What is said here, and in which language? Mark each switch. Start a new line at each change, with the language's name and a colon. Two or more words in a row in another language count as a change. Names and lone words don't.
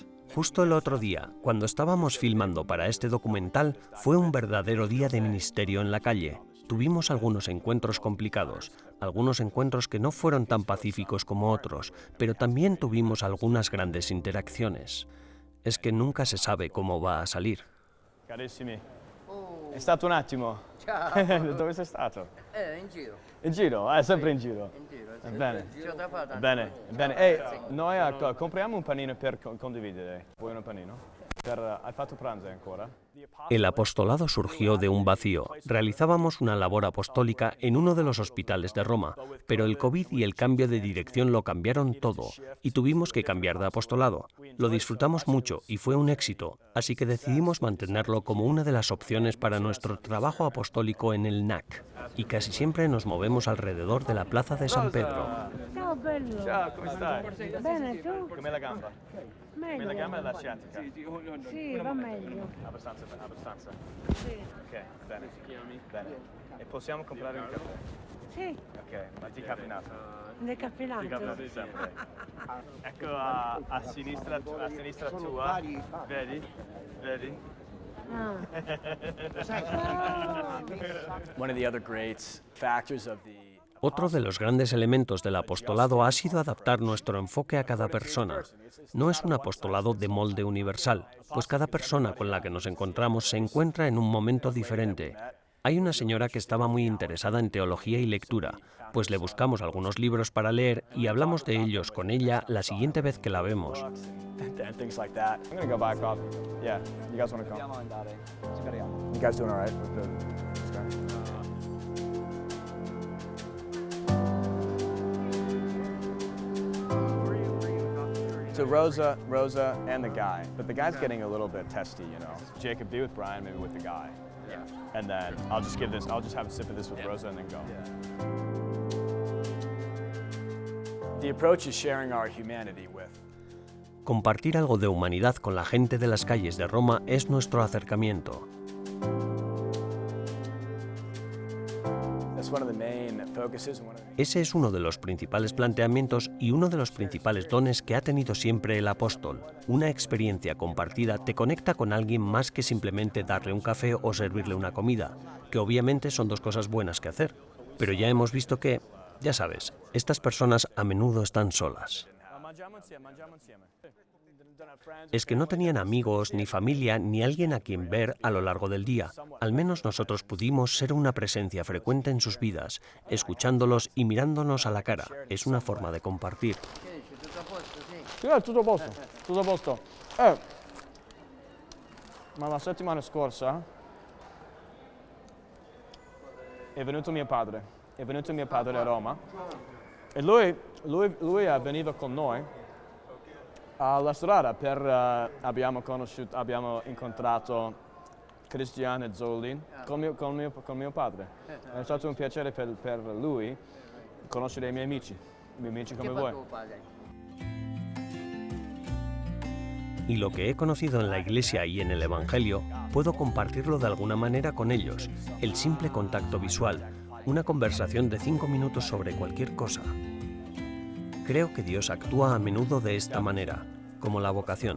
Spanish: Justo el otro día, cuando estábamos filmando para este documental, fue un verdadero día de ministerio en la calle. Tuvimos algunos encuentros complicados, algunos encuentros que no fueron tan pacíficos como otros, pero también tuvimos algunas grandes interacciones. Es que nunca se sabe cómo va a salir.
Italian: Carissimi, è stato un attimo. Ciao. Dove sei stato? In giro. In giro? Sempre in giro. In giro, sì. Bene. Giro da fare. Bene, bene. Ehi, noi compriamo un panino per condividere. Vuoi un panino? Hai fatto pranzo ancora?
Spanish: El apostolado surgió de un vacío. Realizábamos una labor apostólica en uno de los hospitales de Roma, pero el COVID y el cambio de dirección lo cambiaron todo, y tuvimos que cambiar de apostolado. Lo disfrutamos mucho y fue un éxito, así que decidimos mantenerlo como una de las opciones para nuestro trabajo apostólico en el NAC, y casi siempre nos movemos alrededor de la Plaza de San Pedro.
Italian: Ciao bello. Ciao, come stai? Bene, tu? Come la gamba? Come la gamba e la sciatica? Sì, va meglio. Abbastanza. Sì. Ok, bene. Bene. E possiamo comprare un caffè? Sì, Ok, ma decaffeinato? decaffeinato. Decaffeinato sempre. Ecco a sinistra tua, vedi? Vedi? Ah.
English: One of the other great factors of the
Spanish: Otro de los grandes elementos del apostolado ha sido adaptar nuestro enfoque a cada persona. No es un apostolado de molde universal, pues cada persona con la que nos encontramos se encuentra en un momento diferente. Hay una señora que estaba muy interesada en teología y lectura, pues le buscamos algunos libros para leer y hablamos de ellos con ella la siguiente vez que la vemos.
English: and things like that. I'm gonna go back up. Yeah, you guys wanna come? You guys doing all right with this guy? So Rosa, and the guy. But the guy's getting a little bit testy, you know. Jacob, be with Brian, maybe with the guy. Yeah. And then I'll just have a sip of this with Rosa and then go. The approach is sharing our humanity with.
Spanish: Compartir algo de humanidad con la gente de las calles de Roma es nuestro acercamiento.
English: That's one of the main focuses.
Spanish: Ese es uno de los principales planteamientos y uno de los principales dones que ha tenido siempre el apóstol. Una experiencia compartida te conecta con alguien más que simplemente darle un café o servirle una comida, que obviamente son dos cosas buenas que hacer. Pero ya hemos visto que, ya sabes, estas personas a menudo están solas. Es que no tenían amigos, ni familia, ni alguien a quien ver a lo largo del día. Al menos nosotros pudimos ser una presencia frecuente en sus vidas, escuchándolos y mirándonos a la cara. Es una forma de compartir.
Italian: Sì, tutto a posto. Ma la settimana scorsa è venuto mio padre a Roma e lui è venuto con noi alla strada abbiamo incontrato Cristiano e Zolin con mio padre. È stato un piacere per lui conoscere i miei amici come voi.
Spanish: Y lo que he conocido en la Iglesia y en el Evangelio, puedo compartirlo de alguna manera con ellos. El simple contacto visual, una conversación de 5 minutos sobre cualquier cosa. Creo que Dios actúa a menudo de esta manera, como la vocación.